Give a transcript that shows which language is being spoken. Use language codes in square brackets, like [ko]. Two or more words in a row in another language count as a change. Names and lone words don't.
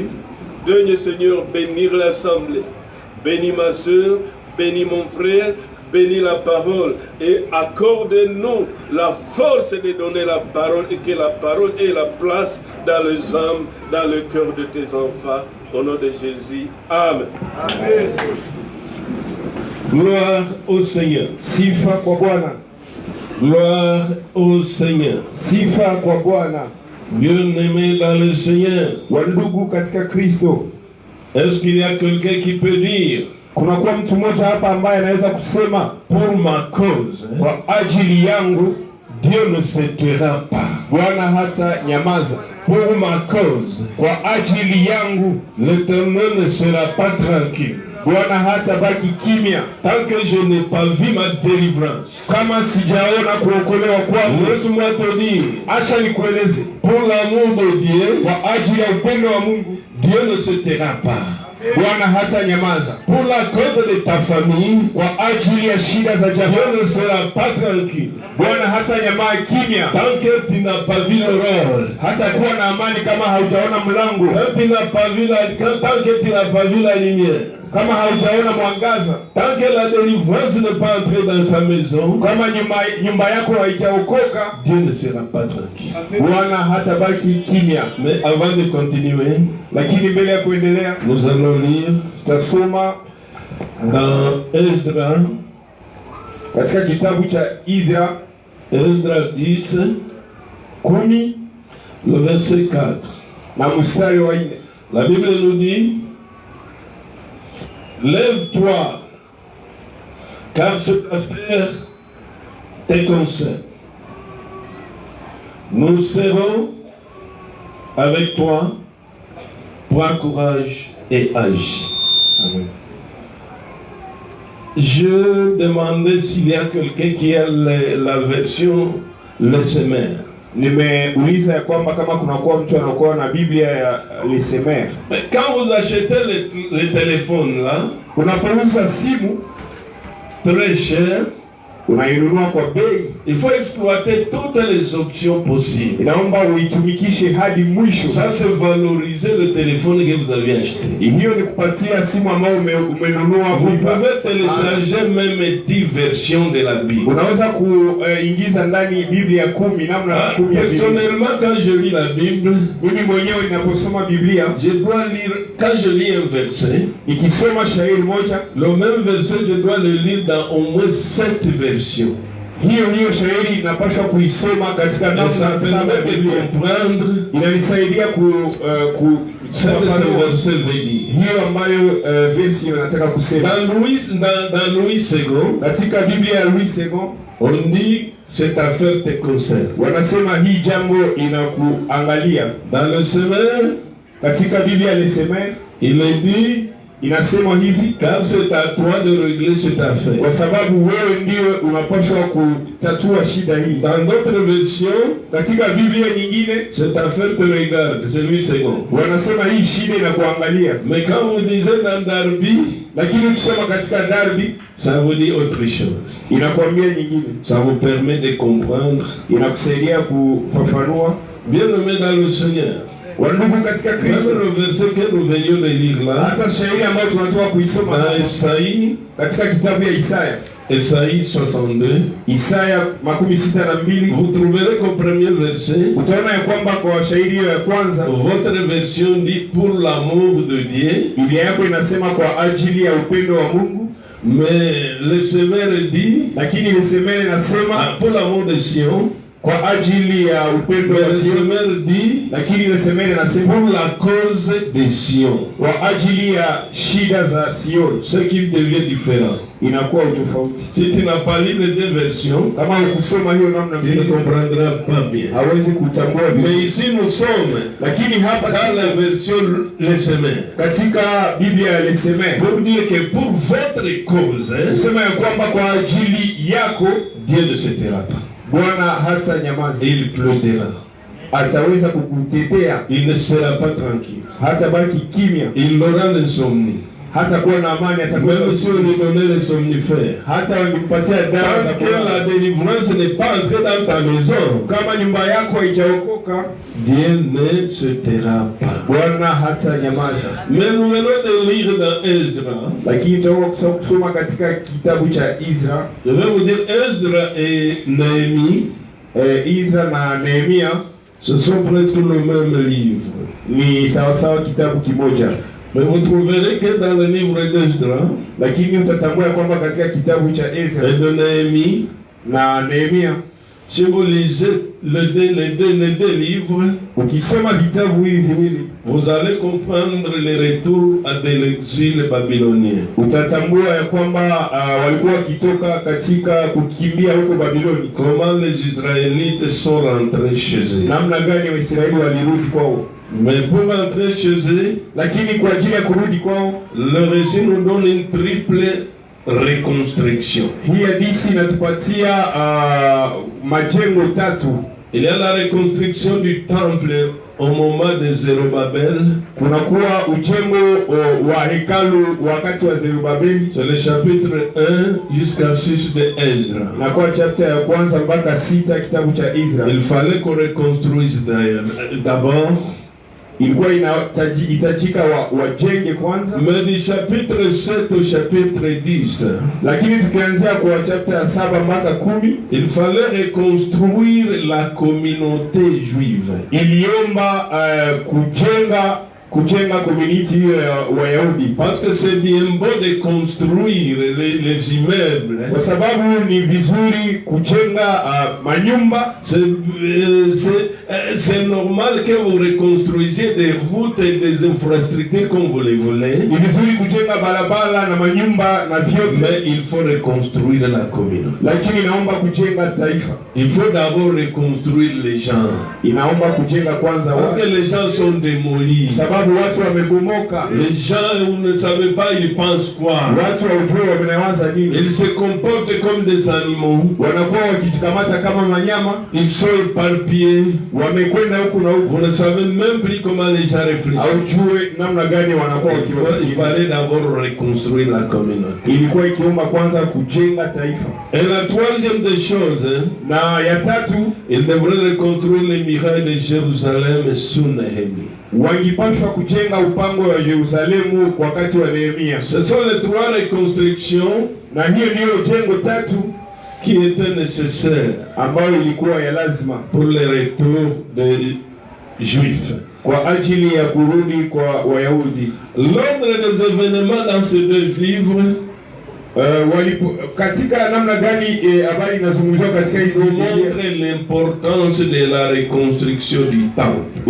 [fr] Daigne, Seigneur, bénir l'assemblée. Bénis ma soeur, bénis mon frère, bénis la parole et accorde-nous la force de donner la parole et que la parole ait la place dans les âmes, dans le cœur de tes enfants. Au nom de Jésus. Amen. Amen. Gloire au Seigneur. [sw] Sifa kwa Bwana. [fr] Gloire au Seigneur. [sw] Sifa kwa Bwana. [fr] Bien-aimé dans le Seigneur. [sw] Wandugu katika Kristo. [fr] Est-ce qu'il y a quelqu'un qui peut dire, [sw] kunakuwa mtu mmoja hapa ambaye anaweza kusema, [fr] pour ma cause, [sw] kwa ajili yangu [fr] Dieu ne se taira pas. [sw] Bwana hata nyamaza. [fr] Pour ma cause, [sw] kwa ajili yangu [fr] l'Éternel ne sera pas tranquille. [sw] Bwana hata baki kimya [fr] tant que je n'ai pas vu ma délivrance. [sw] Kama sijaona kuokolewa kwangu. [fr] Laisse-moi te dire, [sw] acha nikueleze, [fr] pour l'amour de Dieu, [sw] kwa ajili ya upendo wa Mungu, [fr] Dieu ne se taira pas. [sw] Bwana hata nyamaza. [fr] Pour la cause de ta famille, [sw] kwa ajili ya shida za jamaa, [fr] Dieu ne sera pas tranquille. [sw] Bwana hata nyamaza kimya [fr] tant que tu n'as pas vu l'aurore. [sw] Hata kuwa na amani kama haujaona mlango. [fr] Tant que tu n'as pas vu la lumière. [sw] Kama haujaona mwangaza. [fr] Tant que la délivrance n'est pas entrée dans sa maison. [sw] Kama nyumba yako haijaokoka, [fr] Dieu ne sera pas tranquille. [sw] Bwana hata baki kimya. [fr] Mais avant de continuer, [sw] lakini mbele ya kuendelea, [fr] nous allons lire [sw] tutasoma [fr] dans Esdra, [sw] katika kitabu cha Esdra [fr] 10, le verset 4. [sw] na mstari wa 4. [fr] La Bible nous dit, Lève-toi, car cette affaire te concerne. Nous serons avec toi. Prends courage et agis. Amen. Je demandais s'il y a quelqu'un qui a la version Lesemer. [sw] Nimeuliza ya kwamba kama kunakuwa mtu anakuwa na Biblia ya Lesemer. [fr] Mais quand vous achetez les téléphones là, [sw] unapouza simu [fr] très cher, [sw] unainunua kwa bei, [fr] il faut exploiter toutes les options possibles. [sw] Inaomba uitumikishe hadi mwisho. [fr] Ça c'est valoriser le téléphone que vous avez acheté. [sw] Hiyo ni kupatia simu ambayo umenunua. [fr] Vous pouvez télécharger même 10 versions de la Bible. [sw] Unaweza kuingiza ndani Biblia 10 namna 10 ya Biblia. [fr] Personnellement, quand je lis la Bible, [sw] mimi mwenyewe ninaposoma Biblia, [fr] je dois lire, quand je lis un verset, [sw] nikisoma shairi moja, [fr] le même verset je dois le lire dans au moins 7 versions. [sw] Hiyo shairi inapaswa kuisoma katika namna 7 ya Biblia. Inanisaidia hiyo ambayo versi inataka kusema. [fr] Dans Louis II, [sw] katika Biblia ya Louis II, [fr] on dit cette affaire te concerne. [sw] Wanasema hii jambo inakuangalia. [fr] Dans le Semer, [sw] katika Biblia ya Lesemer, [fr] il est dit, [sw] inasema hivi, [fr] car c'est à toi de régler cette affaire. [sw] Kwa sababu wewe ndiwe unapaswa kutatua shida hii. [fr] Dans d'autres versions, [sw] katika Biblia nyingine, [fr] cette affaire te regarde, c'est Louis II. [sw] Wanasema hii shida inakuangalia. [fr] Mais quand vous lisez dans Darby, [sw] lakini ukisoma katika Darby, [fr] ça vous dit autre chose. [sw] Inakwambia nyingine. [fr] Ça vous permet de comprendre. [sw] Inakusaidia kufafanua. [fr] Bien-aimés dans le Seigneur. [sw] Wandugu katika Kristo, [fr] le verset que nous venions de lire là, [sw] hata shairi ambayo tunatoka kuisoma [fr] dans Isaïe, [sw] katika kitabu ya Isaya, [fr] Isaïe 62, [sw] Isaya 62, [fr] vous trouverez qu'au premier verset, [sw] utaona ya kwamba kwa shairi hiyo ya kwanza, [fr] votre version dit pour l'amour de Dieu. [sw] Biblia yako inasema kwa ajili ya upendo wa Mungu. [fr] Mais le Semer dit, [sw] lakini Lesemer inasema [fr] pour l'amour de Sion. [sw] Kwa ajili ya upendo wa Sion. Lakini Lesemer inasema [fr] pour la cause de Sion. [sw] Kwa ajili ya shida za Sion. [fr] Ce qui devient différent. [sw] Inakuwa utofauti. [fr] Si tu n'as pas lu les deux versions, [sw] kama ukusoma hiyo namna [fr] tu ne comprendras pas bien. [sw] Hawezi kutambua vizuri. [fr] Mais ici nous sommes, [sw] lakini hapa [fr] dans la version Lesemer, [sw] katika Biblia ya Lesemer, [fr] pour dire que pour votre cause, [sw] sema ya kwamba kwa ajili yako [fr] Dieu ne se taira pas. [sw] Bwana hata nyamaza. [fr] Il plaidera. [sw] Ataweza kukutetea. [fr] Il ne sera pas tranquille. [sw] Hata baki kimya. [fr] Il aura l'insomnie. [sw] Hata kuwa na amani, atakuwa [fr] même si on lui donnait les somnifères. [sw] Hata wangempatia dawa za [fr] que la délivrance n'est pas entrée dans ta maison. [sw] Kama nyumba yako haijaokoka, [fr] Dieu ne se taira pas. [sw] Bwana hata nyamaza. [fr] Mais nous venons de lire dans Esdra. [sw] Lakini tutakuwa kusoma katika kitabu cha Ezra. [fr] Je vais vous dire Esdra et Néhémie. [sw] Ezra na Nehemia, [fr] ce sont presque le même livre. [sw] Ni sawa kitabu kimoja. [fr] Mais vous trouverez que dans le livre d'Esdra, [sw] lakini utatambua kwamba katika kitabu cha Ezra [fr] et de Néhémie [sw] na Nehemia, [fr] si vous lisez les deux livres, [sw] ukisoma vitabu hivi viwili, [fr] vous allez comprendre le retour de l'exil babylonien. [sw] Utatambua ya kwamba walikuwa wakitoka katika kukimbia huko Babiloni. [fr] Comment les Israélites sont rentrés chez eux. [sw] Namna gani Waisraeli walirudi kwao. [fr] Mais pour rentrer chez eux, [sw] lakini kwa ajili ya kurudi kwao, [fr] le récit nous donne une triple reconstruction. [sw] Hii hadithi inatupatia majengo tatu. [fr] Il y a la reconstruction du temple au moment de Zerubabel. [sw] Kunakuwa ujengo wa hekalu wakati wa Zerubabeli. [fr] C'est le chapitre 1 jusqu'à 6 de Esdra. [sw] Na kwa chapter ya kwanza mpaka 6 kitabu cha Ezra. [fr] Il fallait qu'on reconstruise d'abord. [sw] Ilikuwa inahitajika wajenge kwanza. [fr] Mais du chapitre 7 au chapitre 10, [sw] lakini tukianzia kwa chapter ya 7 mpaka 10, [fr] il fallait reconstruire la communauté juive. [sw] Iliomba kujenga kujenga community hiyo ya Wayahudi. [fr] Parce que c'est bien beau de construire les immeubles. [sw] Kwa sababu ni vizuri kujenga manyumba. [fr] C'est normal que vous reconstruisiez des routes et des infrastructures comme vous les voulez. [sw] Ni vizuri kujenga barabara na manyumba na vyote. [fr] Mais il faut reconstruire la communauté. [sw] Lakini inaomba kujenga taifa. [fr] Il faut d'abord reconstruire les gens. [sw] Inaomba kujenga kwanza watu. [fr] Parce que les gens sont démolis. [sw] Sababu watu wamegomoka. [fr] Les gens, vous ne savez pas, ils pensent quoi. [sw] Watu hawajui wanawaza nini. [fr] Ils se comportent comme des animaux. [sw] Wanakuwa wakijikamata kama wanyama. [fr] Ils sont éparpillés. [sw] Wamekwenda huku na huku. [fr] Vous ne savez même plus comment les gens réfléchissent. [sw] Hawajui namna gani wanakuwa wakifikiri. [fr] Il fallait d'abord reconstruire la communauté. [sw] Ilikuwa ikiomba kwanza kujenga taifa. [fr] Et la troisième des choses, [sw] na ya tatu, [fr] il devrait reconstruire les murailles de Jérusalem sous Néhémie. [sw] Wangipashwa kujenga upango wa Yerusalemu kwa wakati wa Nehemia. [fr] Ce sont les trois reconstructions, [sw] na hiyo ndio jengo tatu [fr] qui étaient nécessaires [sw] ambayo ilikuwa ya lazima [fr] pour le retour des Juifs, [sw] kwa ajili ya kurudi kwa Wayahudi. [fr] L'ordre des événements dans ces deux livres [sw] katika namna gani habari inazungumziwa katika hizi [fr] montre l'importance de la reconstruction du temple.